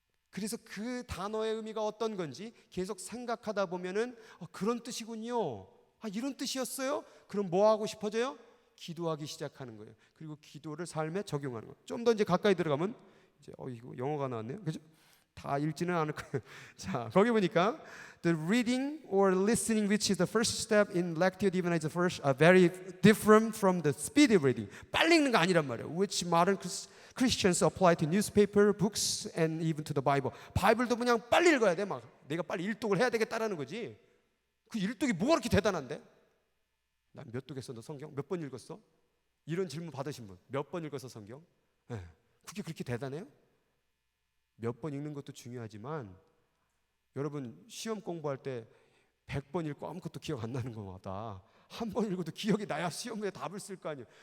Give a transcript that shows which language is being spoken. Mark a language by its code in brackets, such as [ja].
[ko] 그래서 그 단어의 의미가 어떤 건지 계속 생각하다 보면은 그런 뜻이군요. 이런 뜻이었어요? 그럼 뭐 하고 싶어져요? 기도하기 시작하는 거예요. 그리고 기도를 삶에 적용하는 거예요. 좀 더 이제 가까이 들어가면 이제 이거 영어가 나왔네요. 그죠? 다 읽지는 않을 거예요. 자, 거기 보니까 [en] the reading or listening, which is the first step in lectio divina, is the first very different from the speedy reading. [ko] 빨리 읽는 거 아니란 말이에요. [en] Which modern Christians apply to newspaper, books, and even to the Bible. [ko] 바이블도 그냥 빨리 읽어야 돼. 막 내가 빨리 일독을 해야 되겠다라는 거지. 그 일독이 뭐가 그렇게 대단한데? 나 몇 독 했어? 너 성경? 몇 번 읽었어? 이런 질문 받으신 분 몇 번 읽었어 성경? 네. 그게 그렇게 대단해요? 몇 번 읽는 것도 중요하지만 여러분 시험 공부할 때 100번 읽고 아무것도 기억 안 나는 것마다 한 번 읽어도 기억이 나야 시험에 답을 쓸 거 아니에요.